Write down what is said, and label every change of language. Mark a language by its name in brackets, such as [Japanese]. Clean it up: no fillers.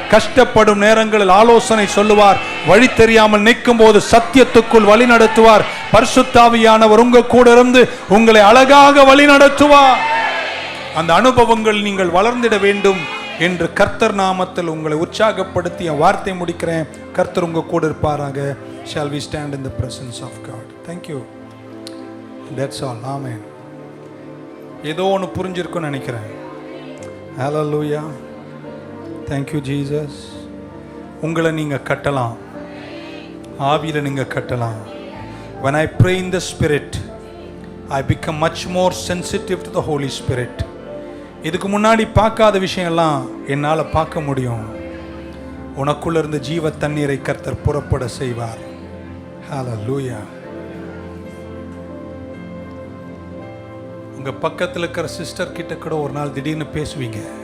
[Tamil] கஷ்டப்படும் நேரங்களில் ஆலோசனை சொல்லுவார். வழி தெரியாமல் நிற்கும் போது சத்தியத்துக்குள் வழி நடத்துவார். பரிசுத்த ஆவியானவர் உங்க கூட இருந்து உங்களை அழகாக வழி நடத்துவார். அந்த அனுபவங்கள் நீங்கள் வளர்ந்திட வேண்டும் என்று கர்த்தர் நாமத்தில் உங்களை உற்சாகப்படுத்தி என் வார்த்தை முடிக்கிறேன். கர்த்தர் உங்க கூட இருப்பாராக. [English] Shall we stand in the presence of God? Thank you. That's all. Amen. [Tamil] ஏதோ ஒன்று புரிஞ்சிருக்குன்னு நினைக்கிறேன். [English] Hallelujah. Thank you Jesus. [Tamil] உங்களை நீங்க கட்டலாம், ஆவியில நீங்க கட்டலாம். [English] When I pray in the Spirit, I become much more sensitive to the Holy Spirit. [Tamil] இதுக்கு முன்னாடி பார்க்காத விஷயம்லாம் என்னால் பார்க்க முடியும். உனக்குள்ள இருந்து ஜீவ தண்ணீரை கர்த்தர் புறப்பட செய்வார். Hallelujah. உங்க பக்கத்தில் இருக்கிற சிஸ்டர் கிட்ட கூட ஒரு நாள் திடீர்னு பேசுவீங்க.